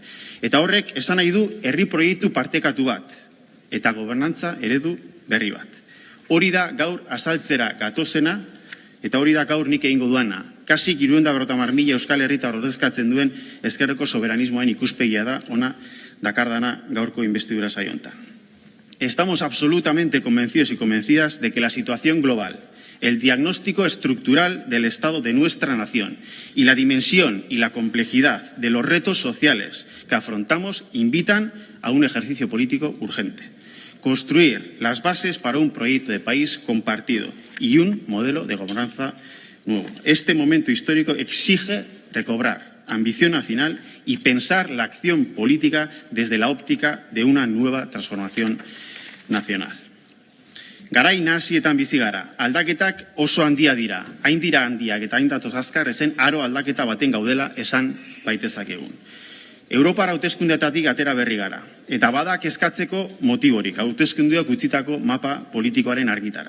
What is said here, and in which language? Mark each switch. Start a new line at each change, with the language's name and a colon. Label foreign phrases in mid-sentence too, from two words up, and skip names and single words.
Basque: Eta horrek esan nahi du herri proiektu partekatu bat eta gobernantza eredu berri bat. Hori da gaur azaltzera gatozena eta hori da gaur nik egingo duana. Kasik 350.000 Euskal Herritar ordezkatzen duen ezkerreko soberanismoen ikuspegia da ona dakardana gaurko investidura saio honetan.
Spanish: Estamos absolutamente convencidos y convencidas de que la situación global, el diagnóstico estructural del estado de nuestra nación y la dimensión y la complejidad de los retos sociales que afrontamos invitan a un ejercicio político urgente. Construir las bases para un proyecto de país compartido y un modelo de gobernanza nuevo. Este momento histórico exige recobrar ambición nacional y pensar la acción política desde la óptica de una nueva transformación nacional.
Basque: Garai nahasietan bizi gara, aldaketak oso handia dira, hain dira handiak eta hain datoz azkar ezen aro aldaketa baten gaudela esan baitezakegun. Europar hauteskundeetatik atera berri gara, eta badak eskatzeko motiborik, hauteskundeak utzitako mapa politikoaren argitara.